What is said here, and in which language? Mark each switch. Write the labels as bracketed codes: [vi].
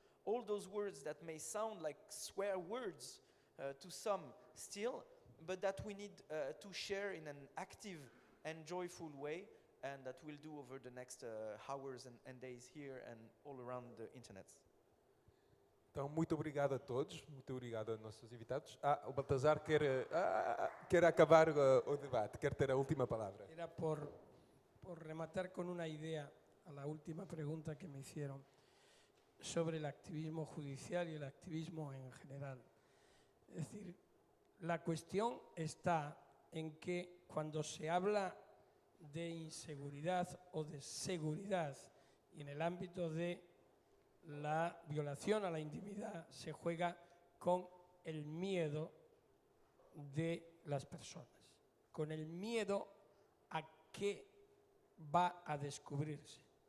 [en] all those words that may sound like swear words to some still, but that we need to share in an active and joyful way, and that we'll do over the next hours and days here and all around the internet. [pt] Então, muito obrigado a todos, muito obrigado aos nossos invitados. O Baltazar quer acabar o debate, quer ter a última palavra. [es] Era por rematar con una idea a la última pregunta que me hicieron sobre el activismo judicial y el activismo en general. Es decir, la cuestión está en que cuando se habla de inseguridad o de seguridad y en el ámbito de la violación a la intimidad se juega con el miedo de las personas, con el miedo a qué va a descubrirse.